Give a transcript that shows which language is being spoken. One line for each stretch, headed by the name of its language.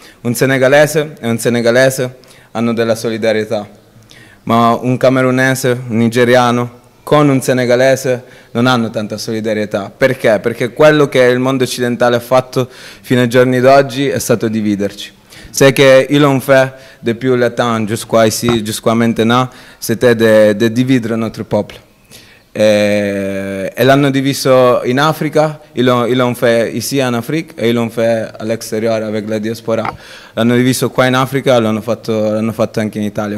Italian: Un senegalese e un senegalese hanno della solidarietà, ma un camerunese, un nigeriano con un senegalese non hanno tanta solidarietà. Perché? Perché quello che il mondo occidentale ha fatto fino ai giorni d'oggi è stato dividerci.
French: C'est qu'ils l'ont fait depuis le temps jusqu'à ici, jusqu'à maintenant, c'était de dividere notre peuple.
Italian: E l'hanno diviso in Africa,
French: ils l'ont fait ici en Afrique et ils l'ont fait à l'extérieur avec la diaspora.
Italian: L'hanno diviso qua in Africa, l'hanno fatto anche in Italia.